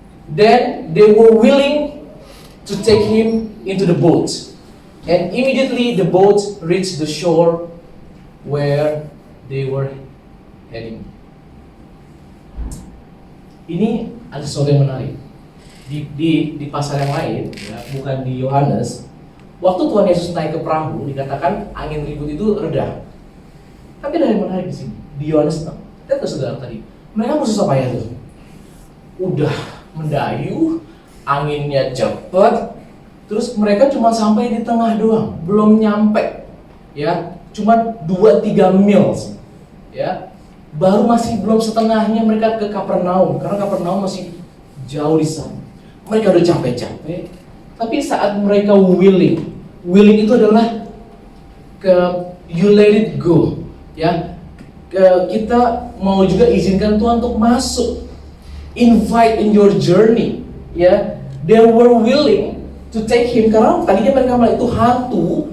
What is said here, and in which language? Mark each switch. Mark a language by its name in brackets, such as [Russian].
[English] Then they were willing to take him into the boat. And immediately the boat reached the shore where they were heading. [Indonesian] Ini ada sesuatu yang menarik. Di pasal yang lain, ya, bukan di Yohanes, waktu Tuhan Yesus naik ke perahu, dikatakan angin ribut itu reda. Tapi ada yang menarik di sini. Di Yohanes, lihat saudara tadi, mereka susah payah tuh. Udah mendayu, anginnya cepat, terus mereka cuma sampai di tengah doang, belum nyampe, ya, cuma 2-3 mil, ya, baru masih belum setengahnya mereka ke Kapernaum, karena Kapernaum masih jauh di sana. Mereka udah capek-capek, tapi saat mereka willing itu adalah [English] you let it go, [Indonesian] ya, kita mau juga izinkan Tuhan untuk masuk. [English] Invite in your journey, ya. They were willing to take him, [Indonesian] karena tadinya mereka bilang itu hantu.